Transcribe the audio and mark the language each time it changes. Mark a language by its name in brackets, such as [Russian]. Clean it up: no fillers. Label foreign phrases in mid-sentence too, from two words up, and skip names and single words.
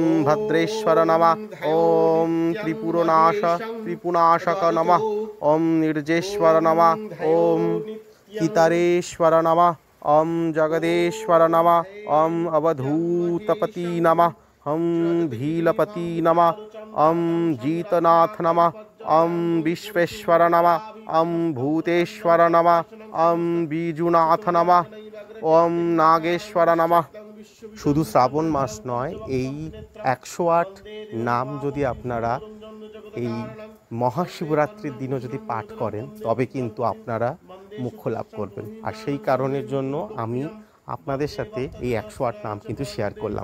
[Sanskrit] भद्रेश्वर नमः, ओम त्रिपुनाशक नमः, ओम निर्जेश्वर नमः, ओम कितारेश्वर नमः, ओम जगदेश्वर नमः, ओम अवधूतपति नमः, ओम भीलपति नमः, ओम जीतनाथ नमः, ओम विश्वेश्वर नमः, ओम भूतेश्वर नमः, ओम बीजुनाथ नमः, ओम नागेश्वर नमः, [Bangla] শুধু শ্রাবণ মাস নয়, এই 108 নাম যদি আপনারা এই মহাশিবরাত্রির দিনও যদি পাঠ করেন, তবে কিন্তু আপনারা মোক্ষ লাভ করবেন। আর সেই কারণের জন্য আমি আপনাদের সাথে এই 108 নাম কিন্তু শেয়ার করলাম।